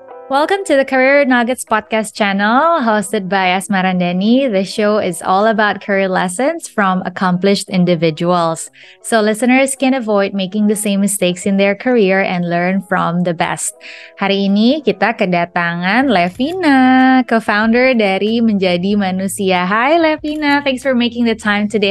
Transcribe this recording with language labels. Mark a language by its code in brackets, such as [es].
[en] Welcome to the Career Nuggets podcast channel hosted by Asma Randani. The show is all about career lessons from accomplished individuals. So listeners can avoid making the same mistakes in their career and learn from the best. [id] Hari ini kita kedatangan Levina, co-founder dari Menjadi Manusia. [en] Hi Levina, thanks for making the time today.